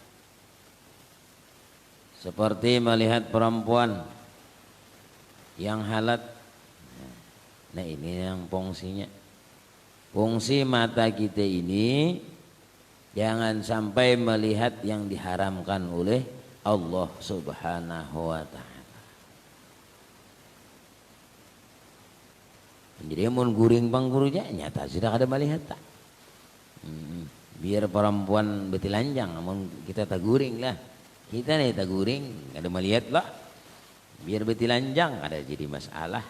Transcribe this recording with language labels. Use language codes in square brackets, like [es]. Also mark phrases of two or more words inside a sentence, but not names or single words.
[id] Seperti melihat perempuan yang halat. Nah, ini yang fungsinya. Fungsi mata kita ini jangan sampai melihat yang diharamkan oleh Allah [ar] سبحانه وتعالى. [bjn] Jadi mun guring panggurunya nyata sudah kada melihat tak. Biar perempuan betilanjang, mun kita tak guring lah. Kita nih tak guring, kada melihat lah. Biar betilanjang kada jadi masalah.